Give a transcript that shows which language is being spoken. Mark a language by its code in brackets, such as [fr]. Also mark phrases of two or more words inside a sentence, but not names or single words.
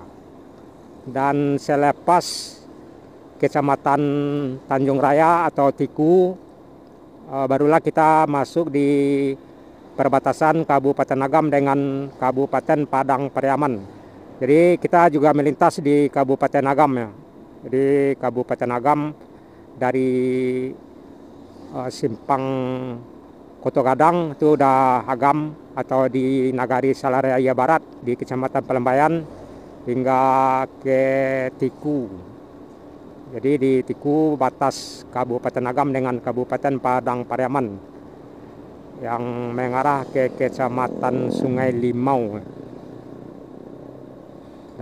[id] Dan selepas Kecamatan Tanjung Raya atau Tiku, barulah kita masuk di perbatasan Kabupaten Agam dengan Kabupaten Padang Pariaman. Jadi kita juga melintas di Kabupaten Agam ya. Jadi Kabupaten Agam dari Simpang Koto Gadang itu udah Agam atau di Nagari Salareaya Barat di Kecamatan Palembayan hingga ke Tiku. Jadi di Tiku batas Kabupaten Agam dengan Kabupaten Padang Pariaman yang mengarah ke Kecamatan Sungai Limau.